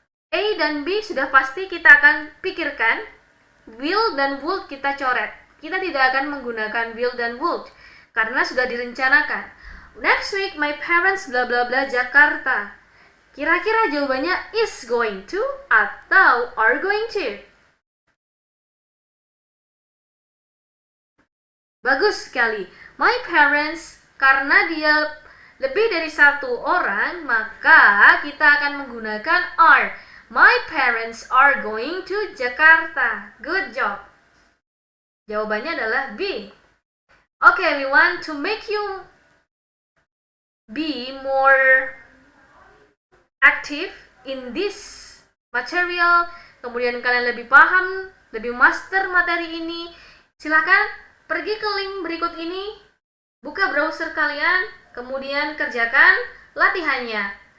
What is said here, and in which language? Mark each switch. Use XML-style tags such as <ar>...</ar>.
<id>A dan B sudah pasti kita akan pikirkan. Will dan would kita coret. Kita tidak akan menggunakan will dan would karena sudah direncanakan.</id> <en>Next week my parents bla bla bla Jakarta.</en> <id>Kira-kira jawabannya is going to atau are going to? Bagus sekali. My parents, karena dia lebih dari 1 orang, maka kita akan menggunakan are.</id> <en>My parents are going to Jakarta. Good job.</en> <id>Jawabannya adalah B.</id> <en>Okay, everyone, to make you be more active in this material,</en> <id>kemudian kalian lebih paham, lebih master materi ini, silakan pergi ke link berikut ini, buka browser kalian, kemudian kerjakan latihannya.</id>